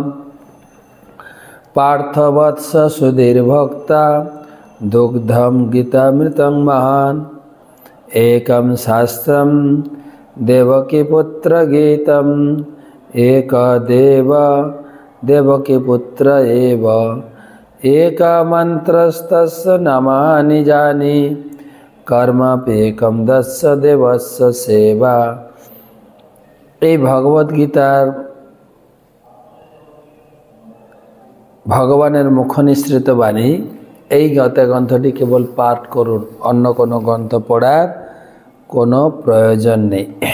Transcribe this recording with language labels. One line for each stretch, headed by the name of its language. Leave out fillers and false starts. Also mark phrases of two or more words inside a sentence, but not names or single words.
Sanskrit: पार्थवत्स सुधीर्भक्ता दुग्धं गीतामृतं महान् एकं शास्त्रं देवकीपुत्रगीतम् एकदेव देवकीपुत्र एव एकमन्त्रस्तस्य नामानि जानि कर्मप्येकं दस्य देवस्य सेवा।
Bangla: এই ভগবত গীতার ভগবানের মুখনিসৃত বাণী এই গ্রন্থটি কেবল পাঠ করুন, অন্য কোনো গ্রন্থ পড়ার কোনো প্রয়োজন নেই।